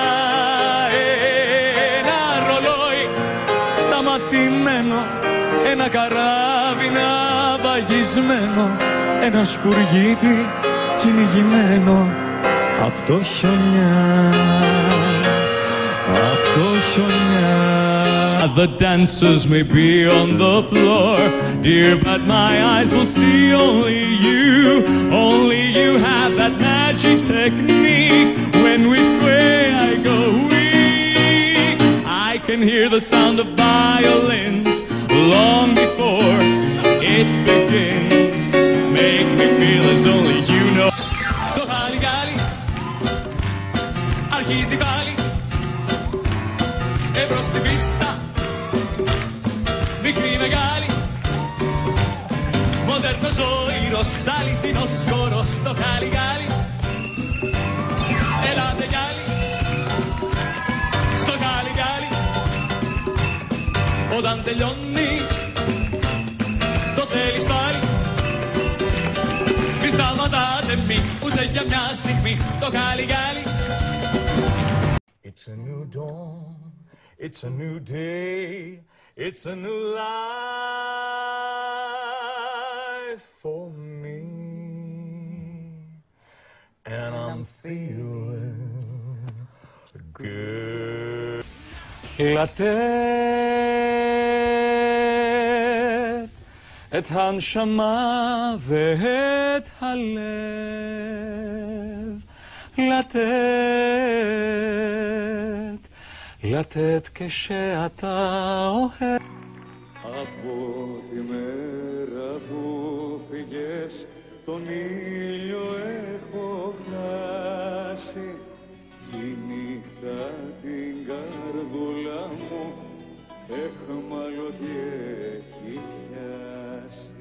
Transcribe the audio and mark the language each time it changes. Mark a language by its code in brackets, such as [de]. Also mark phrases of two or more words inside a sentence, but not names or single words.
[el] Ένα ρολόι σταματημένο, ένα καράβι ναυαγισμένο, ένα σπουργίτι κυνηγημένο απ' το χιονιά, απ' το χιονιά. [en] The dancers may be on the floor, dear, but my eyes will see only you. Only you have that magic technique. When we sway, I go weak. I can hear the sound of violins long before it begins. Make me feel as only you know. [el] Το γάλι αρχίζει πάλι εμπρός στην πίστα. Μικρή μεγάλη, μοντέρνο ζωήρος, αληθινός χορός στο Γάλι. Ελάτε κι άλλοι στο Γάλι. Όταν τελειώνει το θέλεις πάλι. Μη σταματάτε μη, ούτε για μια στιγμή το Γάλι. [en] It's a new dawn, it's a new day, it's a new life for me, and I'm feeling good. [he] לתת את הנשמה ואת הלב, לתת כשאתה אוהב. [el] Από τη μέρα που φύγες τον ήλιο έχω χάσει, η νύχτα την καρδούλα μου εχμαλωτή έχει πιάσει.